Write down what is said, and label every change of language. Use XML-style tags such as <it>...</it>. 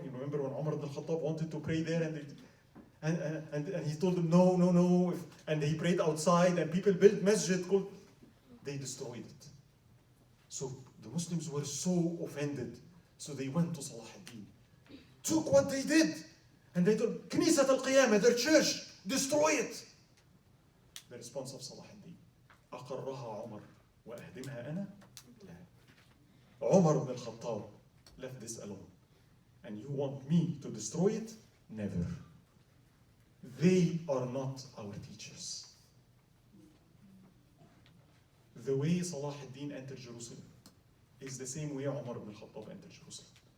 <en>You remember when Umar ibn al-Khattab wanted to pray there and he told them no, and he prayed outside and people built masjid called, they destroyed it. So the Muslims were so offended, so they went to Salahuddin, took what they did, and they told Knisat al-Qiyamah, their church, destroy it. The response of Salahuddin,</en> <ar>أقرها عمر وأهدمها أنا؟ لا.</ar> <en>Umar ibn al-Khattab left this alone. And you want me to destroy it? Never. They are not our teachers. The way Salahuddin entered Jerusalem is the same way Umar ibn al-Khattab entered Jerusalem.</en>